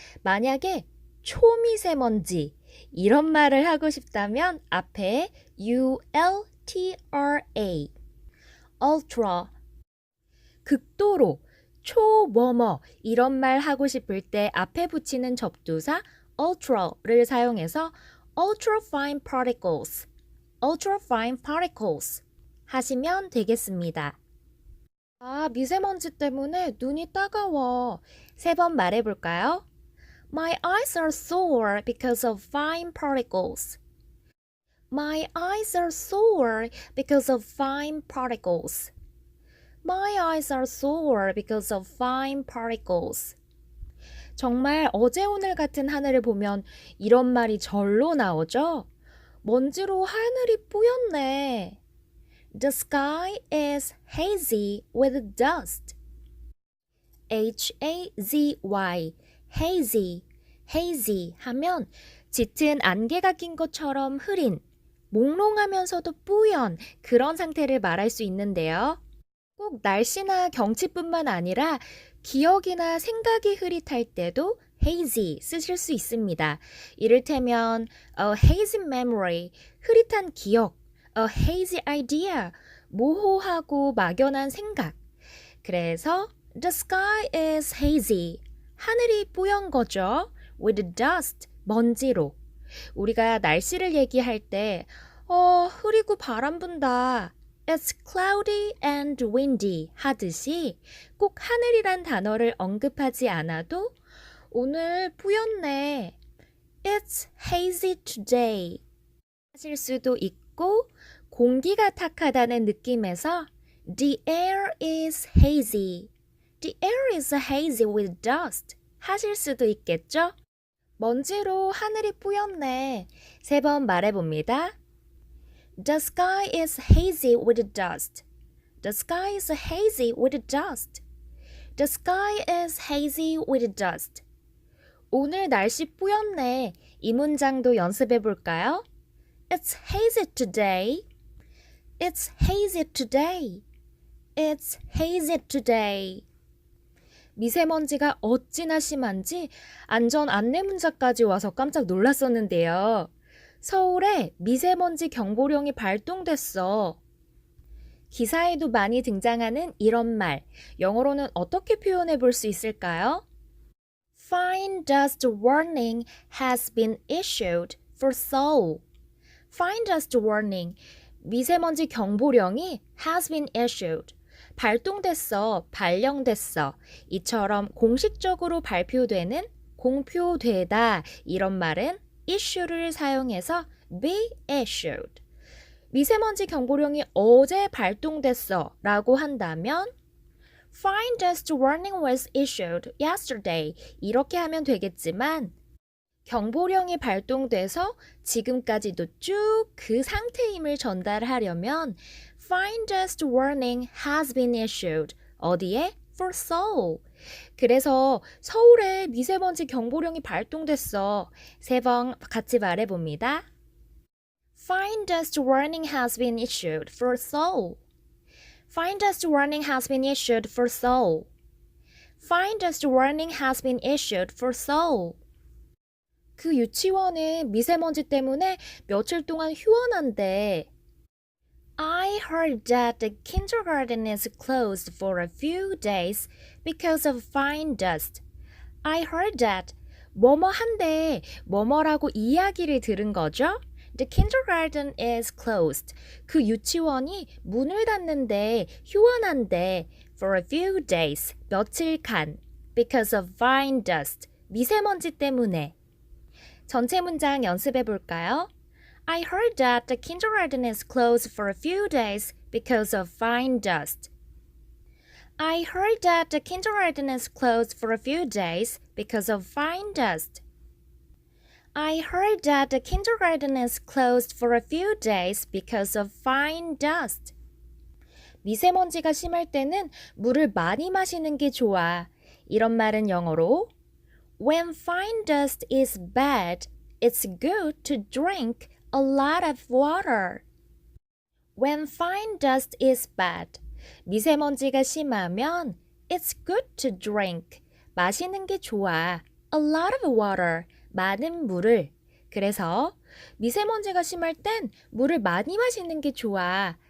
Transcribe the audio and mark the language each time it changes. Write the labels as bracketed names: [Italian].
[Korean] 만약에 초미세먼지 이런 말을 하고 싶다면 앞에 ultra, ultra, 극도로, 초뭐뭐 이런 말 하고 싶을 때 앞에 붙이는 접두사 ultra를 사용해서 [English] ultrafine particles, ultrafine particles [Korean] 하시면 되겠습니다. 아, 미세먼지 때문에 눈이 따가워. 3번 말해볼까요? [English] My eyes are sore because of fine particles. My eyes are sore because of fine particles. My eyes are sore because of fine particles. [Korean] 정말 어제 오늘 같은 하늘을 보면 이런 말이 절로 나오죠? 먼지로 하늘이 뿌였네. [English] The sky is hazy with dust. [Korean] H-A-Z-Y, hazy, hazy 하면 짙은 안개가 낀 것처럼 흐린, 몽롱하면서도 뿌연 그런 상태를 말할 수 있는데요. 꼭 날씨나 경치뿐만 아니라 기억이나 생각이 흐릿할 때도 hazy 쓰실 수 있습니다. 이를테면 [English] a hazy memory, [Korean] 흐릿한 기억, [English] a hazy idea, [Korean] 모호하고 막연한 생각. [English] 그래서 the sky is hazy, [Korean] 하늘이 뿌연 거죠. [English] with dust, [Korean] 먼지로. 우리가 날씨를 얘기할 때 흐리고 바람 분다. [English] It's cloudy and windy [Korean] 하듯이 꼭 하늘이란 단어를 언급하지 않아도 오늘 뿌였네. [English] It's hazy today [Korean] 하실 수도 있고 공기가 탁하다는 느낌에서 [English] The air is hazy. The air is hazy with dust [Korean] 하실 수도 있겠죠? 먼지로 하늘이 뿌였네. 3번 말해봅니다. [English] The sky is hazy with dust. The sky is hazy with dust. The sky is hazy with dust. [Korean] 오늘 날씨 뿌였네. 이 문장도 연습해 볼까요? [English] It's hazy today. It's hazy today. It's hazy today. [Korean] 미세먼지가 어찌나 심한지 안전 안내 문자까지 와서 깜짝 놀랐었는데요. 서울에 미세먼지 경보령이 발동됐어. 기사에도 많이 등장하는 이런 말, 영어로는 어떻게 표현해 볼 수 있을까요? [English] Fine dust warning has been issued for Seoul. Fine dust warning, [Korean] 미세먼지 경보령이 [English] has been issued. [Korean] 발동됐어, 발령됐어. 이처럼 공식적으로 발표되는, 공표되다 이런 말은 issue를 사용해서 [English] be issued. [Korean] 미세먼지 경보령이 어제 발동됐어 라고 한다면 [English] Fine dust warning was issued yesterday [Korean] 이렇게 하면 되겠지만 경보령이 발동돼서 지금까지도 쭉 그 상태임을 전달하려면 [English] Fine dust warning has been issued. [Korean] 어디에? [English] For Seoul. [Korean] 그래서 서울에 미세먼지 경보령이 발동됐어. 3번 같이 말해봅니다. [English] Fine dust warning has been issued for Seoul. Fine dust warning has been issued for Seoul. Fine dust warning has been issued for Seoul. [Korean] 그 유치원은 미세먼지 때문에 며칠 동안 휴원한대. [English] I heard that the kindergarten is closed for a few days because of fine dust. I heard that. [Korean] 뭐뭐 한데 뭐뭐라고 이야기를 들은 거죠? [English] The kindergarten is closed. [Korean] 그 유치원이 문을 닫는데 휴원한대 [English] for a few days. [Korean] 며칠간. [English] Because of fine dust. [Korean] 미세먼지 때문에. 전체 문장 연습해 볼까요? [English] I heard that the kindergarten is closed for a few days because of fine dust. I heard that the kindergarten is closed for a few days because of fine dust. I heard that the kindergarten is closed for a few days because of fine dust. [Korean] 미세먼지가 심할 때는 물을 많이 마시는 게 좋아. 이런 말은 영어로 [English] When fine dust is bad, it's good to drink a lot of water. When fine dust is bad, [Korean] 미세먼지가 심하면 [English] it's good to drink, [Korean] 마시는 게 좋아. [English] A lot of water, [Korean] 많은 물을. 그래서 미세먼지가 심할 땐 물을 많이 마시는 게 좋아.